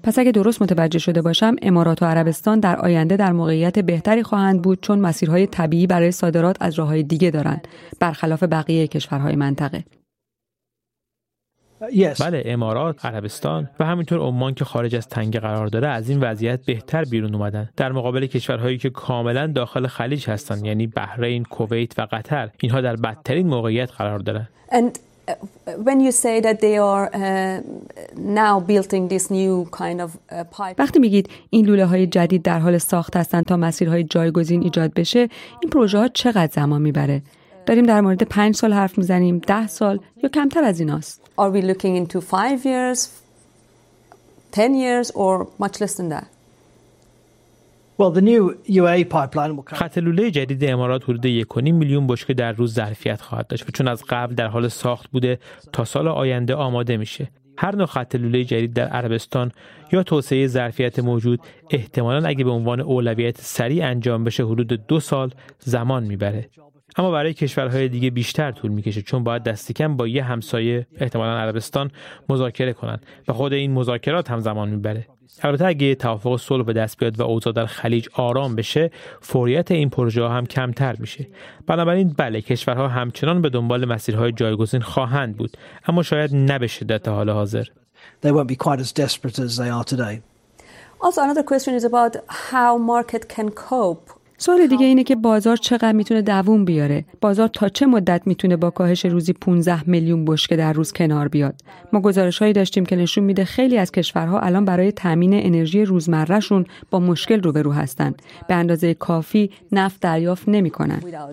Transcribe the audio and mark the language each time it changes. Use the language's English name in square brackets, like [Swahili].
[Persian] پس اگه درست متوجه شده باشم، امارات و عربستان در آینده در موقعیت بهتری خواهند بود، چون مسیرهای طبیعی برای صادرات از راه‌های دیگه دارند، برخلاف بقیه کشورهای منطقه. [English] Yes. [Persian] بله، امارات، عربستان و همینطور عمان که خارج از تنگه قرار داره از این وضعیت بهتر بیرون اومدن در مقابل کشورهایی که کاملا داخل خلیج هستن، یعنی بحرین، کویت و قطر. اینها در بدترین موقعیت قرار دارن. [English] And when you say that they are now building this new kind of pipe. [Persian] وقتی میگید این لوله‌های جدید در حال ساخت هستن تا مسیرهای جایگزین ایجاد بشه، این پروژه ها چقدر زمان میبره؟ داریم در مورد 5 سال حرف میزنیم، 10 سال یا کمتر از ایناست؟ [English] Are we looking into 5 years, 10 years or much less than that? Well, the new UAE pipeline will come. [Persian] خط لوله جدید امارات حدود 1.5 میلیون بشکه در روز ظرفیت خواهد داشت و چون از قبل در حال ساخت بوده، تا سال آینده آماده میشه. هر نوع خط لوله جدید در عربستان یا توسعه ظرفیت موجود احتمالاً اگه به عنوان اولویت سریع انجام بشه حدود 2 سال زمان میبره. اما برای کشورهای دیگه بیشتر طول میکشه، چون باید دست کم با یه همسایه احتمالاً عربستان مذاکره کنن و خود این مذاکرات هم زمان میبره. البته اگه توافق صلح به دست بیاد و اوضاع در خلیج آرام بشه، فوریت این پروژه هم کمتر میشه. بنابراین بله، کشورها همچنان به دنبال مسیرهای جایگزین خواهند بود، اما شاید نه به شدت حال حاضر. [English] They won't be quite as desperate as they are today. Also another question is about how market can cope. [Persian] سوال دیگه اینه که بازار چقدر میتونه دووم بیاره؟ بازار تا چه مدت میتونه با کاهش روزی 15 میلیون بشکه در روز کنار بیاد؟ ما گزارش‌هایی داشتیم که نشون میده خیلی از کشورها الان برای تامین انرژی روزمره‌شون با مشکل روبرو هستن. به اندازه کافی نفت دریافت نمی‌کنن.